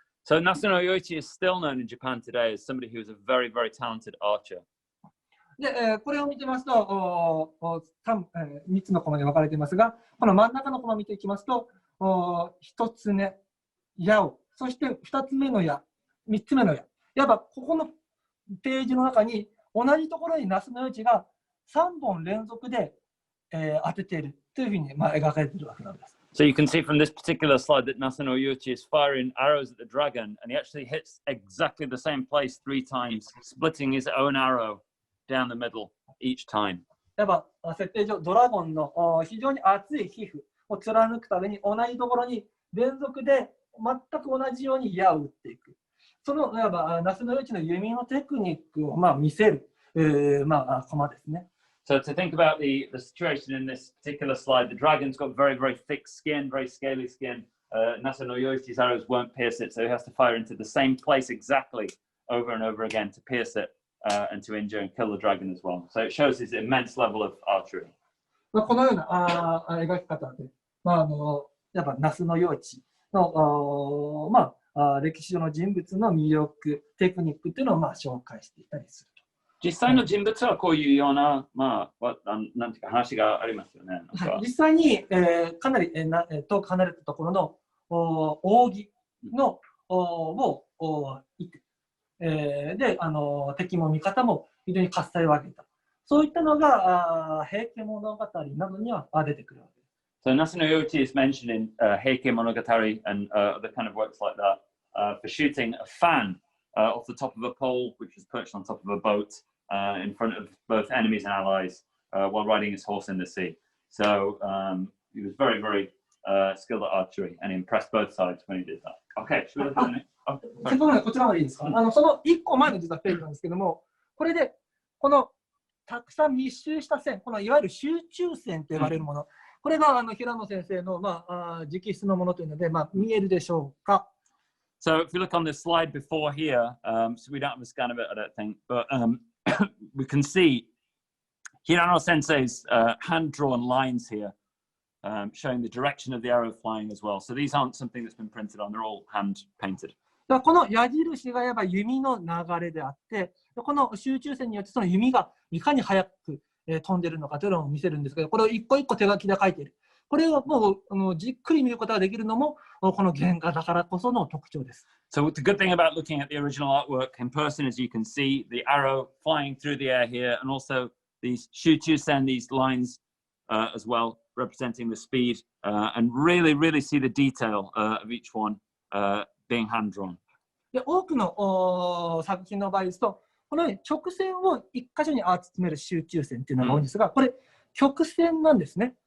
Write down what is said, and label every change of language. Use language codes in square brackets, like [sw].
[en] So Nasu no Yoichi is still known in Japan today as somebody who is a very, very talented archer. [ja] で、これを見てますと3つのコマに分かれていますが、この真ん中のコマを見ていきますと、1つ目、矢を、そして2つ目の矢、3つ目の矢。いわばここのページの中に同じところに那須与一が3本連続で、当てているというふうに、描かれているわけなんです。 [en] So you can see from this particular slide that Nasu no Yoichi is firing arrows at the dragon, and he actually hits exactly the same place 3 times, splitting his own arrow down the middle each time. [ja] やっぱ設定上、ドラゴンの非常に厚い皮膚を貫くために同じところに連続で全く同じように矢を打っていく。そのいわば那須与一の弓のテクニックを見せる、コマですね。 [en] So to think about the situation in this particular slide, the dragon's got very, very thick skin, very scaly skin. Nasu no Yoichi's arrows won't pierce it, so he has to fire into the same place exactly over and over again to pierce it and to injure and kill the dragon as well. So it shows his immense level of archery. [ja] このような描き方で、やっぱ那須与一の、歴史上の人物の魅力、テクニックというのを紹介していたりする。実際の人物はこういうような、なんていうか話がありますよね。実際に、かなり遠く離れたところの扇のをいて、で敵も味方も非常に喝采を上げた。そういったのが平家物語などには出てくるわけです。 [en] So Nasu no Yoichi is mentioned in Heike Monogatari and other kind of works like that for shooting a fan off the top of a pole, which was perched on top of a boat in front of both enemies and allies while riding his horse in the sea. So he was very, very skilled at archery and impressed both sides when he did that. Okay, should we look at it? [ja] こちらまでいいですか？その1個前の実はページなんですけども、これでこのたくさん密集した線、このいわゆる集中線と呼ばれるもの、これが平野先生の直筆のものというので、見えるでしょうか [en] ？So if you look on the slide before here, so we don't have a scan of it, I don't think, but we can see Hirano Sensei's hand-drawn lines here, showing the direction of the arrow flying as well. So these aren't something that's been printed on, they're all hand-painted. [ja] この矢印がやっぱ弓の流れであって、この集中線によってその弓がいかに速く飛んでいるのかというのを見せるんですけど、これを一個一個手書きで書いている。これをもうじっくり見ることができるのもこの原画だからこその特徴です。 [en] So the good thing about looking at the original artwork in person is you can see the arrow flying through the air here, and also these shuchusen, these lines as well, representing the speed, and really, really see the detail of each one being hand drawn. [ja] で多くの作品の場合ですと、このように直線を一箇所に集める集中線っていうのが多いんですが、これ曲線なんですね。